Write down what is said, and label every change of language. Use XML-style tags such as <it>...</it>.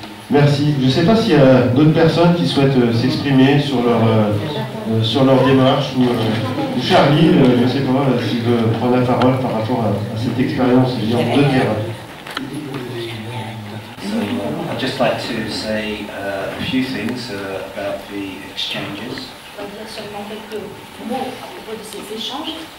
<fr>Merci. Je ne sais pas s'il y a d'autres personnes qui souhaitent s'exprimer sur leur démarche, ou Charlie, je ne sais pas s'il veut prendre la parole par rapport à cette expérience de terrain.</fr> <en>I'd just like to say a few things about the exchanges.</en> <fr>On va dire seulement quelques mots à propos de ces échanges.</fr>